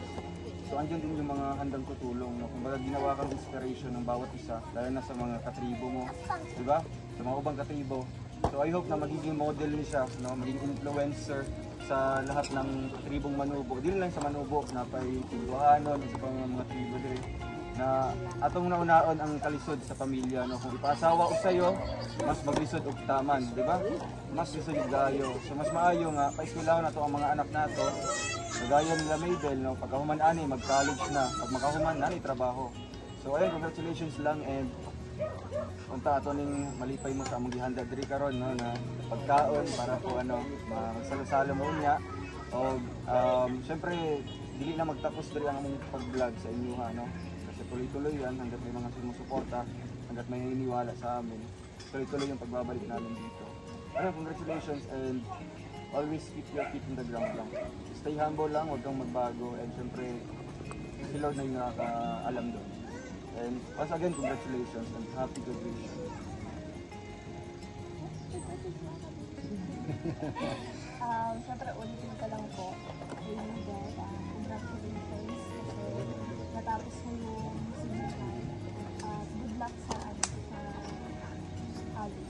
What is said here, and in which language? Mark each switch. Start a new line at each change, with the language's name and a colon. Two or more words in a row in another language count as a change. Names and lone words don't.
Filipino: So andyan din yung mga handang tutulong. No? Kumbaga, ginawa kang inspiration ng bawat isa, lalo na sa mga katribo mo.
Cebuano: Diba? Sa mga ubang katribo.
English: So I hope
Filipino: na magiging model din siya, no? Magiging influencer sa lahat ng tribong Manubo.
Cebuano: Hindi lang sa Manubo, na pay Tibuhanon, isa pang mga tribo din na atong naunaon ang kalisod sa pamilya. No? Kung ipaasawa ko sa'yo, mas maglisod og taman, di ba? Mas lisod yung gayo. So mas maayo nga, paisulaw na to ang mga anak nato.
Filipino: Kagaya nila Mabel, no?
Cebuano: Pagkahuman ani, mag-college na. Pag makahuman, ani trabaho. So ayun, congratulations lang and unta ato ning malipay mo sa among gihanda diri karon no na pagkaon para po ano magsalo-salo mo niya o syempre dili na magtapos diri ang among pag-vlog sa inyo ha no
Filipino: kasi tuloy-tuloy yan hangga't may mga sumusuporta hangga't may hiniwala sa amin tuloy-tuloy yung pagbabalik namin dito. Ano,
English: congratulations and always keep your feet in the ground lang. Stay humble
Filipino: lang, huwag kang magbago and syempre si Lord na yung nakakaalam doon.
English: And once again, congratulations and happy graduation.
Filipino: Siyempre ulitin ka lang po.
English: Congratulations.
Filipino: Kasi natapos mo yung senior high.
English: Good luck sa college.